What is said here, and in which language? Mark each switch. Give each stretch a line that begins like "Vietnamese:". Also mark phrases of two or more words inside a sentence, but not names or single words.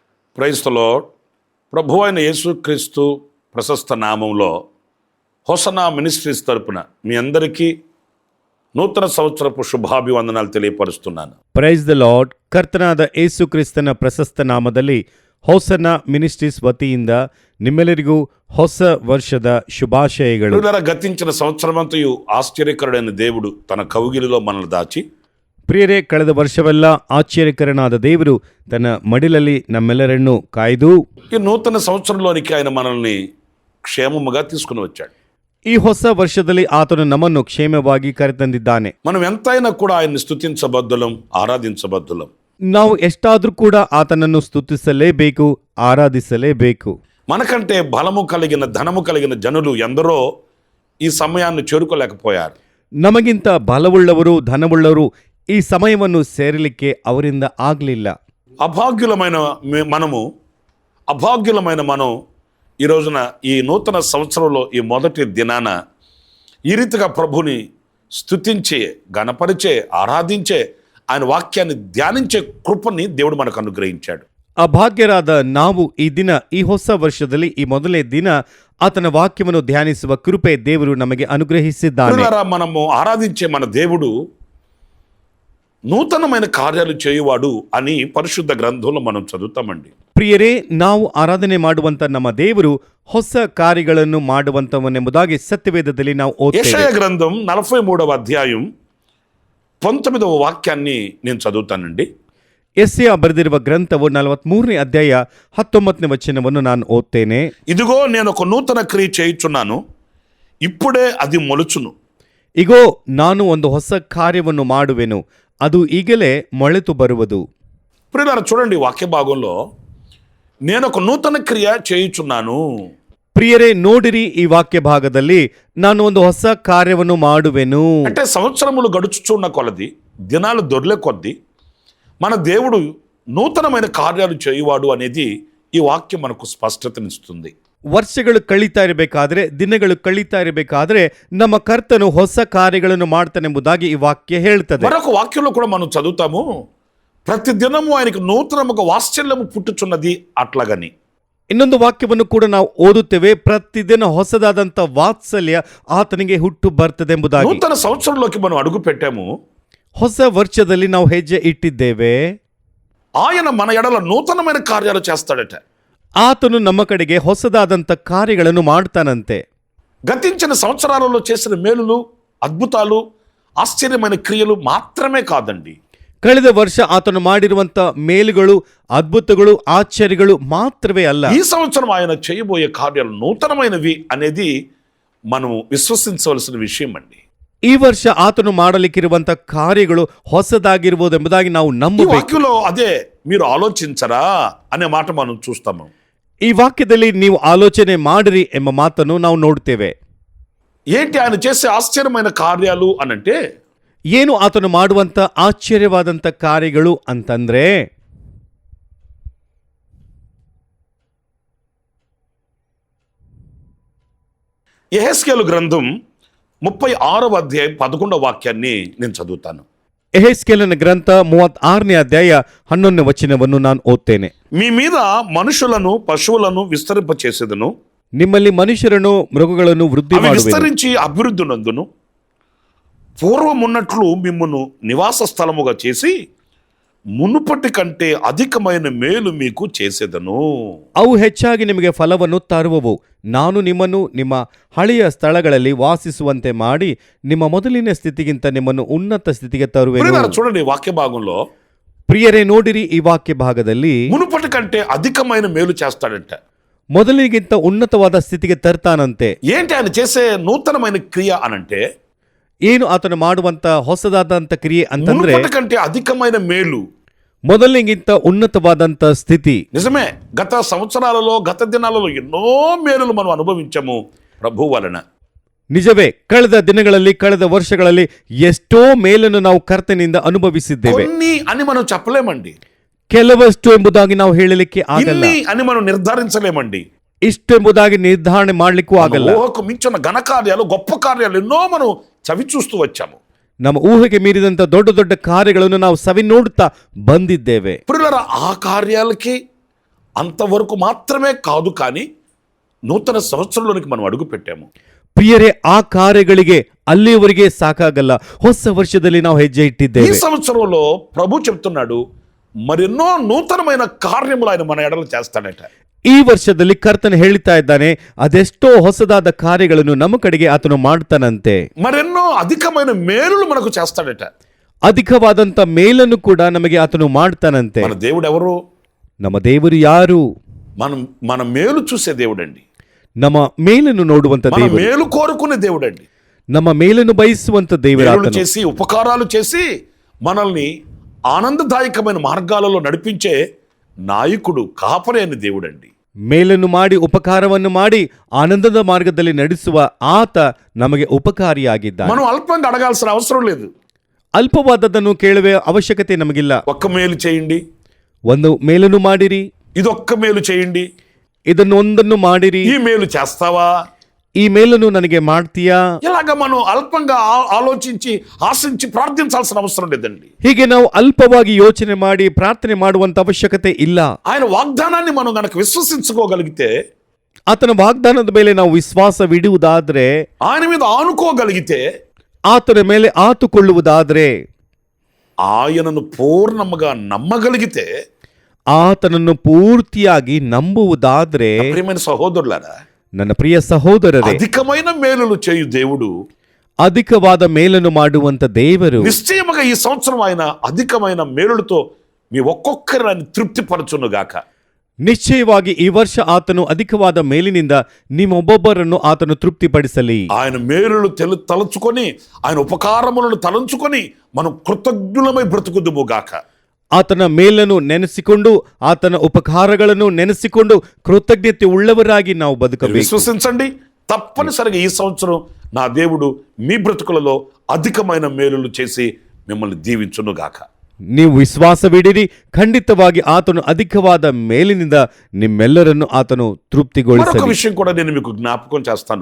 English: Praise the Lord.
Telugu: ప్రభు అయిన యేసుక్రీస్తు ప్రశస్త నామంలో హోసన్నా మినిస్ట్రీస్ తరపున మీ అందరికీ నూతన సంవత్సరపు ಶುಭಾಭಿವಂದನಾలు తెలియపరుస్తున్నాను.
English: Praise the Lord.
Kannada: ಕರ್ತನಾದ ಯೇಸು ಕ್ರಿಸ್ತನ ಪ್ರಶಸ್ತ ನಾಮದಲ್ಲಿ ಹೋಸನ್ನ ಮಿನಿಸ್ಟ್ರೀಸ್ ವತಿಯಿಂದ ನಿಮ್ಮೆಲ್ಲರಿಗೂ ಹೊಸ ವರ್ಷದ ಶುಭಾಶಯಗಳು.
Telugu: గతించిన సంవత్సరమంతయు ఆశ్చర్యకరుడైన దేవుడు తన కౌగిలిలో మనల్ని దాచి,
Kannada: ಪ್ರಿಯರೇ, ಕಳೆದ ವರ್ಷವೆಲ್ಲ ಆಶ್ಚರ್ಯಕರನಾದ ದೇವರು ತನ್ನ ಮಡಿಲಲ್ಲಿ ನಮ್ಮೆಲ್ಲರನ್ನು ಕಾಯ್ದು
Telugu: ఈ నూతన సంవత్సరంలోనికి ఆయన మనల్ని క్షేమముగా తీసుకుని వచ్చాడు.
Kannada: ಈ ಹೊಸ ವರ್ಷದಲ್ಲಿ ಆತನು ನಮ್ಮನ್ನು ಕ್ಷೇಮವಾಗಿ ಕರೆತಂದಿದ್ದಾನೆ.
Telugu: మనం ఎంతైనా కూడా ఆయన్ని స్తుతించబద్దులం, ఆరాధించబద్దులం.
Kannada: ನಾವು ಎಷ್ಟಾದ್ರೂ ಕೂಡ ಆತನನ್ನು ಸ್ತುತಿಸಲೇಬೇಕು, ಆರಾಧಿಸಲೇಬೇಕು.
Telugu: మనకంటే బలము కలిగిన ధనము కలిగిన జనులు ఎందరో ఈ సమయాన్ని చేరుకోలేకపోయారు.
Kannada: ನಮಗಿಂತ ಬಲವುಳ್ಳವರು, ಧನವುಳ್ಳವರು ಈ ಸಮಯವನ್ನು ಸೇರಲಿಕ್ಕೆ ಅವರಿಂದ ಆಗಲಿಲ್ಲ.
Telugu: అభాగ్యులమైన మనం ఈ రోజున ఈ నూతన సంవత్సరంలో ఈ మొదటి దినాన ఈ రీతిగా ప్రభుని స్తుతించే, గణపరిచే, ఆరాధించే, ఆయన వాక్యాన్ని ధ్యానించే కృపని దేవుడు మనకు అనుగ్రహించాడు.
Kannada: ಅಭಾಗ್ಯರಾದ ನಾವು ಈ ದಿನ, ಈ ಹೊಸ ವರ್ಷದಲ್ಲಿ ಈ ಮೊದಲನೇ ದಿನ ಆತನ ವಾಕ್ಯವನ್ನು ಧ್ಯಾನಿಸುವ ಕೃಪೆ ದೇವರು ನಮಗೆ ಅನುಗ್ರಹಿಸಿದ್ದಾನೆ.
Telugu: మనము ఆరాధించే మన దేవుడు నూతనమైన కార్యాలు చేయువాడు అని పరిశుద్ధ గ్రంథంలో మనం చదువుతామండి.
Kannada: ಪ್ರಿಯರೇ, ನಾವು ಆರಾಧನೆ ಮಾಡುವಂತ ನಮ್ಮ ದೇವರು ಹೊಸ ಕಾರ್ಯಗಳನ್ನು ಮಾಡುವಂತವನೆಂಬುದಾಗಿ ಸತ್ಯವೇದದಲ್ಲಿ ನಾವು ಓದ್ತೇವೆ.
Telugu: ಯೆಶಾಯ ಗ್ರಂಥం 43వ అధ్యాయం 19వ వాక్యాన్ని నేను చదువుతానండి.
Kannada: ಯೆಶಾಯ ಬರೆದಿರುವ ಗ್ರಂಥವು 43ನೇ ಅಧ್ಯಾಯ 19ನೇ ವಚನವನ್ನು ನಾನು ಓದ್ತೇನೆ.
Telugu: ఇదిగో నేను ఒక నూతన క్రియ చేయుచున్నాను, ఇప్పుడే అది మొలుచును.
Kannada: ಇಗೋ, ನಾನು ಒಂದು ಹೊಸ ಕಾರ್ಯವನ್ನು ಮಾಡುವೆನು, ಅದು ಈಗಲೇ ಮೊಳೆತು ಬರುವುದು.
Telugu: ప్రియులారా, చూడండి వాక్య భాగంలో నేను ఒక నూతన క్రియ చేయుచున్నాను.
Kannada: ಪ್ರಿಯರೇ, ನೋಡಿರಿ, ಈ ವಾಕ್ಯ ಭಾಗದಲ್ಲಿ ನಾನು ಒಂದು ಹೊಸ ಕಾರ್ಯವನ್ನು ಮಾಡುವೆನು
Telugu: అంటే సంవత్సరములు గడుచుచున్న కొలది, దినాలు దొర్లే కొద్దీ మన దేవుడు నూతనమైన కార్యాలు చేయువాడు అనేది ఈ వాక్యం మనకు స్పష్టతనిస్తుంది.
Kannada: ವರ್ಷಗಳು ಕಳೀತಾ ಇರಬೇಕಾದ್ರೆ, ದಿನಗಳು ಕಳೀತಾ ಇರಬೇಕಾದ್ರೆ ನಮ್ಮ ಕರ್ತನು ಹೊಸ ಕಾರ್ಯಗಳನ್ನು ಮಾಡ್ತಾನೆಂಬುದಾಗಿ ಈ ವಾಕ್ಯ ಹೇಳ್ತದೆ.
Telugu: మరొక వాక్యంలో కూడా మనం చదువుతాము, ప్రతి దినము ఆయనకు నూతనముగా వాత్సల్యము పుట్టుచున్నది అట్లాగని.
Kannada: ಇನ್ನೊಂದು ವಾಕ್ಯವನ್ನು ಕೂಡ ನಾವು ಓದುತ್ತೇವೆ, ಪ್ರತಿದಿನ ಹೊಸದಾದಂತ ವಾತ್ಸಲ್ಯ ಆತನಿಗೆ ಹುಟ್ಟು ಬರ್ತದೆಂಬುದಾಗಿ.
Telugu: నూతన సంవత్సరంలోకి మనం అడుగు పెట్టాము,
Kannada: ಹೊಸ ವರ್ಷದಲ್ಲಿ ನಾವು ಹೆಜ್ಜೆ ಇಟ್ಟಿದ್ದೇವೆ.
Telugu: ఆయన మన ఎడల నూతనమైన కార్యాలు చేస్తాడట.
Kannada: ಆತನು ನಮ್ಮ ಕಡೆಗೆ ಹೊಸದಾದಂತ ಕಾರ್ಯಗಳನ್ನು ಮಾಡ್ತಾನಂತೆ.
Telugu: గతించిన సంవత్సరాలలో చేసిన మేలులు, అద్భుతాలు, ఆశ్చర్యమైన క్రియలు మాత్రమే కాదండి,
Kannada: ಕಳೆದ ವರ್ಷ ಆತನು ಮಾಡಿರುವಂತ ಮೇಲುಗಳು, ಅದ್ಭುತಗಳು, ಆಶ್ಚರ್ಯಗಳು ಮಾತ್ರವೇ ಅಲ್ಲ,
Telugu: ఈ సంవత్సరం ఆయన చేయబోయే కార్యాలు నూతనమైనవి అనేది మనం విశ్వసించవలసిన విషయం అండి.
Kannada: ಈ ವರ್ಷ ಆತನು ಮಾಡಲಿಕ್ಕಿರುವಂತ ಕಾರ್ಯಗಳು ಹೊಸದಾಗಿರುವುದೆಂಬುದಾಗಿ ನಾವು
Telugu: ఈ
Kannada: ನಂಬಬೇಕು.
Telugu: వాక్యంలో అదే మీరు ఆలోచించరా అనే మాట మనం చూస్తాము.
Kannada: ಈ ವಾಕ್ಯದಲ್ಲಿ ನೀವು ಆಲೋಚನೆ ಮಾಡಿರಿ ಎಂಬ ಮಾತನ್ನು ನಾವು ನೋಡ್ತೇವೆ.
Telugu: ఏంటి ఆయన చేసే ఆశ్చర్యమైన కార్యాలు అనంటే,
Kannada: ಏನು ಆತನು ಮಾಡುವಂತ ಆಶ್ಚರ್ಯವಾದಂತ ಕಾರ್ಯಗಳು ಅಂತಂದ್ರೆ,
Telugu: యెహెజ్కేలు గ్రంథం 36వ అధ్యాయం 11వ వాక్యాన్ని నేను చదువుతాను.
Kannada: ಯೆಹೆಜ್ಕೇಲನ ಗ್ರಂಥ 36ನೇ ಅಧ್ಯಾಯ 11ನೇ ವಚನವನ್ನು ನಾನು ಓದ್ತೇನೆ.
Telugu: మీ మీద మనుషులను పశువులను విస్తరింపచేసేదను,
Kannada: ನಿಮ್ಮಲ್ಲಿ ಮನುಷ್ಯರನ್ನು ಮೃಗಗಳನ್ನು ವೃದ್ಧಿ
Telugu: అవి
Kannada: ಮಾಡುವೆನು.
Telugu: విస్తరించి అభివృద్ధి నందును, పూర్వమున్నట్లు మిమ్మును నివాస స్థలముగా చేసి మునుపటి కంటే అధికమైన మేలు మీకు చేసేదను.
Kannada: ಅವು ಹೆಚ್ಚಾಗಿ ನಿಮಗೆ ಫಲವನ್ನು ತರುವವು. ನಾನು ನಿಮ್ಮನ್ನು ನಿಮ್ಮ ಹಳೆಯ ಸ್ಥಳಗಳಲ್ಲಿ ವಾಸಿಸುವಂತೆ ಮಾಡಿ ನಿಮ್ಮ ಮೊದಲಿನ ಸ್ಥಿತಿಗಿಂತ ನಿಮ್ಮನ್ನು ಉನ್ನತ ಸ್ಥಿತಿಗೆ ತರುವೆನು.
Telugu: చూడండి వాక్య భాగంలో,
Kannada: ಪ್ರಿಯರೇ, ನೋಡಿರಿ, ಈ ವಾಕ್ಯ ಭಾಗದಲ್ಲಿ
Telugu: మునుపటి కంటే అధికమైన మేలు చేస్తాడంట.
Kannada: ಮೊದಲಿಗಿಂತ ಉನ್ನತವಾದ ಸ್ಥಿತಿಗೆ ತರ್ತಾನಂತೆ.
Telugu: ఏంటి ఆయన చేసే నూతనమైన క్రియ అనంటే,
Kannada: ಏನು ಆತನು ಮಾಡುವಂತ ಹೊಸದಾದಂತ ಕ್ರಿಯೆ ಅಂತಂದ್ರೆ,
Telugu: మునుపటి కంటే అధికమైన మేలు.
Kannada: ಮೊದಲಿಗಿಂತ ಉನ್ನತವಾದಂತ ಸ್ಥಿತಿ.
Telugu: నిజమే, గత సంవత్సరాలలో, గత దినాలలో ఎన్నో మేలులు మనం అనుభవించాము ప్రభు వలన.
Kannada: ನಿಜವೇ, ಕಳೆದ ದಿನಗಳಲ್ಲಿ, ಕಳೆದ ವರ್ಷಗಳಲ್ಲಿ ಎಷ್ಟೋ ಮೇಲನ್ನು ನಾವು ಕರ್ತನಿಂದ ಅನುಭವಿಸಿದ್ದೇವೆ.
Telugu: కొన్ని అని మనం చెప్పలేమండి,
Kannada: ಕೆಲವಷ್ಟು ಎಂಬುದಾಗಿ ನಾವು ಹೇಳಲಿಕ್ಕೆ ಆಗಲ್ಲ,
Telugu: ఇన్ని అని మనం నిర్ధారించలేమండి.
Kannada: ಇಷ್ಟು ಎಂಬುದಾಗಿ ನಿರ್ಧಾರಣೆ ಮಾಡ್ಲಿಕ್ಕೂ ಆಗಲ್ಲ.
Telugu: ఊహకు మించిన ఘన కార్యాలు, గొప్ప కార్యాలు ఎన్నో మనం చవి చూస్తూ వచ్చాము.
Kannada: ನಮ್ಮ ಊಹೆಗೆ ಮೀರಿದಂತ ದೊಡ್ಡ ದೊಡ್ಡ ಕಾರ್ಯಗಳನ್ನು ನಾವು ಸವಿ ನೋಡುತ್ತಾ ಬಂದಿದ್ದೇವೆ.
Telugu: ప్రియులారా, ఆ కార్యాలకి అంతవరకు మాత్రమే కాదు, కానీ నూతన సంవత్సరంలోనికి మనం అడుగు పెట్టాము.
Kannada: ಪ್ರಿಯರೇ, ಆ ಕಾರ್ಯಗಳಿಗೆ ಅಲ್ಲಿಯವರೆಗೆ ಸಾಕಾಗಲ್ಲ. ಹೊಸ ವರ್ಷದಲ್ಲಿ ನಾವು ಹೆಜ್ಜೆ
Telugu: ఈ
Kannada: ಇಟ್ಟಿದ್ದೇವೆ.
Telugu: సంవత్సరంలో ప్రభు చెప్తున్నాడు, మరెన్నో నూతనమైన కార్యములు ఆయన మన ఎడలు చేస్తాడట.
Kannada: ಈ ವರ್ಷದಲ್ಲಿ ಕರ್ತನ ಹೇಳ್ತಾ ಇದ್ದಾನೆ, ಅದೆಷ್ಟೋ ಹೊಸದಾದ ಕಾರ್ಯಗಳನ್ನು ನಮ್ಮ ಕಡೆಗೆ ಆತನು ಮಾಡ್ತಾನಂತೆ.
Telugu: మరెన్నో అధికమైన మేలులు మనకు చేస్తాడట.
Kannada: ಅಧಿಕವಾದಂತ ಮೇಲನ್ನು ಕೂಡ ನಮಗೆ ಆತನು ಮಾಡ್ತಾನಂತೆ.
Telugu: మన దేవుడు ఎవరు?
Kannada: ನಮ್ಮ ದೇವರು ಯಾರು?
Telugu: మన మేలు చూసే దేవుడండి.
Kannada: ನಮ್ಮ ಮೇಲನ್ನು ನೋಡುವಂತ
Telugu: మన
Kannada: ದೇವರು,
Telugu: మేలు కోరుకునే దేవుడండి.
Kannada: ನಮ್ಮ ಮೇಲನ್ನು ಬಯಸುವಂತ
Telugu: మేలులు
Kannada: ದೇವರಾತನು.
Telugu: చేసి ఉపకారాలు చేసి మనల్ని ఆనందదాయకమైన మార్గాలలో నడిపించే నాయకుడు, కాపరి అయిన దేవుడండి.
Kannada: ಮೇಲನ್ನು ಮಾಡಿ ಉಪಕಾರವನ್ನು ಮಾಡಿ ಆನಂದದ ಮಾರ್ಗದಲ್ಲಿ ನಡೆಸುವ ಆತ ನಮಗೆ ಉಪಕಾರಿಯಾಗಿದ್ದಾನೆ.
Telugu: మనం అల్పంగా అడగాల్సిన అవసరం లేదు.
Kannada: ಅಲ್ಪವಾದದ್ದನ್ನು ಕೇಳುವ ಅವಶ್ಯಕತೆ ನಮಗಿಲ್ಲ.
Telugu: ఒక్క మేలు చేయండి,
Kannada: ಒಂದು ಮೇಲನ್ನು ಮಾಡಿರಿ,
Telugu: ఇదొక్క మేలు చేయండి,
Kannada: ಇದನ್ನು ಒಂದನ್ನು ಮಾಡಿರಿ,
Telugu: ఈ మేలు చేస్తావా,
Kannada: ಈ ಮೇಲನ್ನು ನನಗೆ ಮಾಡ್ತೀಯಾ?
Telugu: ఇలాగ మనం అల్పంగా ఆలోచించి ఆశించి ప్రార్థించాల్సిన అవసరం లేదండి.
Kannada: ಹೀಗೆ ನಾವು ಅಲ್ಪವಾಗಿ ಯೋಚನೆ ಮಾಡಿ ಪ್ರಾರ್ಥನೆ ಮಾಡುವಂತ ಅವಶ್ಯಕತೆ ಇಲ್ಲ.
Telugu: ఆయన వాగ్దానాన్ని మనం గనక విశ్వసించుకోగలిగితే,
Kannada: ಆತನ ವಾಗ್ದಾನದ ಮೇಲೆ ನಾವು ವಿಶ್ವಾಸವಿಡುವುದಾದ್ರೆ,
Telugu: ఆయన మీద ఆనుకోగలిగితే,
Kannada: ಆತನ ಮೇಲೆ ಆತುಕೊಳ್ಳುವುದಾದ್ರೆ,
Telugu: ఆయనను పూర్ణముగా నమ్మగలిగితే,
Kannada: ಆತನನ್ನು ಪೂರ್ತಿಯಾಗಿ ನಂಬುವುದಾದ್ರೆ,
Telugu: ప్రియమైన సహోదరులారా,
Kannada: ನನ್ನ ಪ್ರಿಯ ಸಹೋದರರೇ,
Telugu: అధికమైన మేలులు చేయు దేవుడు
Kannada: ಅಧಿಕವಾದ ಮೇಲನ್ನು ಮಾಡುವಂತ ದೇವರು
Telugu: నిశ్చయముగా ఈ సంవత్సరం ఆయన అధికమైన మేలులతో మీ ఒక్కొక్కరిని తృప్తిపరచునుగాక.
Kannada: ನಿಶ್ಚಯವಾಗಿ ಈ ವರ್ಷ ಆತನು ಅಧಿಕವಾದ ಮೇಲಿನಿಂದ ನಿಮ್ಮೊಬ್ಬೊಬ್ಬರನ್ನು ಆತನು ತೃಪ್ತಿಪಡಿಸಲಿ.
Telugu: ఆయన మేలులు తలంచుకొని, ఆయన ఉపకారములను తలంచుకొని మనం కృతజ్ఞులమై బ్రతుకుదుముగాక.
Kannada: ಆತನ ಮೇಲನ್ನು ನೆನೆಸಿಕೊಂಡು, ಆತನ ಉಪಕಾರಗಳನ್ನು ನೆನೆಸಿಕೊಂಡು ಕೃತಜ್ಞತೆ ಉಳ್ಳವರಾಗಿ ನಾವು ಬದುಕಬೇಕು.
Telugu: విశ్వసించండి, తప్పనిసరిగా ఈ సంవత్సరం నా దేవుడు మీ బ్రతుకులలో అధికమైన మేలులు చేసి మిమ్మల్ని దీవించునుగాక.
Kannada: ನೀವು ವಿಶ್ವಾಸವಿಡಿರಿ, ಖಂಡಿತವಾಗಿ ಆತನು ಅಧಿಕವಾದ ಮೇಲಿನಿಂದ ನಿಮ್ಮೆಲ್ಲರನ್ನು ಆತನು
Telugu: మరొక
Kannada: ತೃಪ್ತಿಗೊಳಿಸಲಿ.
Telugu: విషయం కూడా నేను మీకు జ్ఞాపకం చేస్తాను.